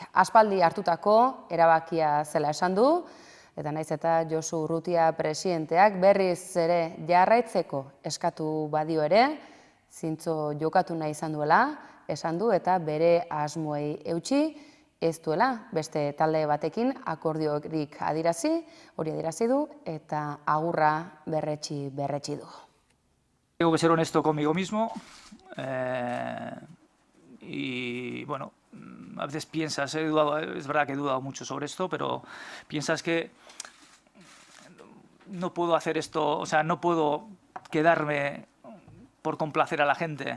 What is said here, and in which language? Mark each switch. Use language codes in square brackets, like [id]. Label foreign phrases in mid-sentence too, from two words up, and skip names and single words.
[eu] Aspaldi hartutako erabakia zela esan du, eta naiz eta Josu Urrutia presidenteak berriz ere jarraitzeko eskatu badio ere, zintzo jokatu nahi izan duela, esan du eta bere asmoei eutsi, ez duela beste talde batekin akordiorik adirazi, hori adirazi du eta agurra berretsi du. [es] Tengo que ser honesto conmigo mismo. Y bueno, a veces piensas, es verdad que he dudado mucho sobre esto, pero piensas que no puedo hacer esto, o sea, no puedo quedarme por complacer a la gente.